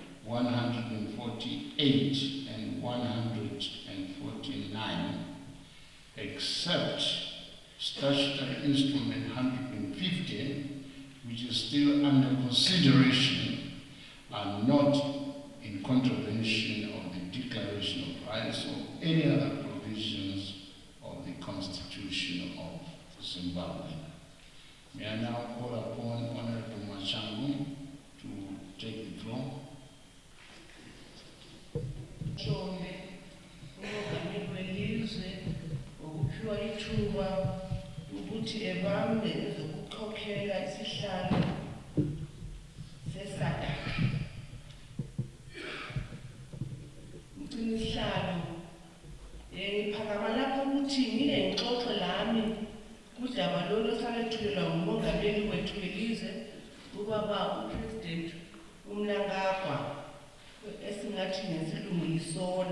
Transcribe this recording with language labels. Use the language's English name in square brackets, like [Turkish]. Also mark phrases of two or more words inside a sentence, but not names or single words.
[English] 148, and 149, except statutory instrument 150, which is still under consideration, are not in contravention of the Declaration of Rights or any other provisions of the Constitution of Zimbabwe. May I now call upon Honorable Machangu to take the floor. [North Ndebele] ukuthi ebambe ezokukhokhela isihlalo sesadaka. Mgcini isihlalo ngiphakama lapho ukuthi ngingengxoxo lami kudaba lolu osalethulelwa ngumongameli wethu welizwe ubaba uPresident uMnangagwa esingathi ngesilungu yisona.